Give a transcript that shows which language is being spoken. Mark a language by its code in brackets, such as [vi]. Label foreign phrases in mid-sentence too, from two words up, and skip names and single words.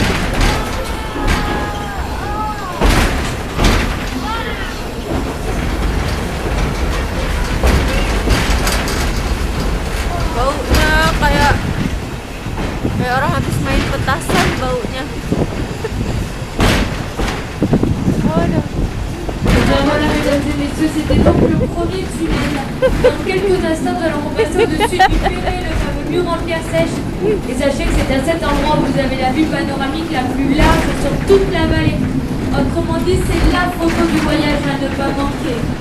[id] Baunya kayak orang habis main petasan baunya. Waduh. [fr] Voilà, mesdames et messieurs, c'était donc le premier tunnel. Dans quelques instants, nous allons repasser au-dessus du Perret, le fameux mur en pierre sèche. Et sachez que c'est à cet endroit où vous avez la vue panoramique la plus large sur toute la vallée. Autrement dit, c'est la photo du voyage à ne pas manquer.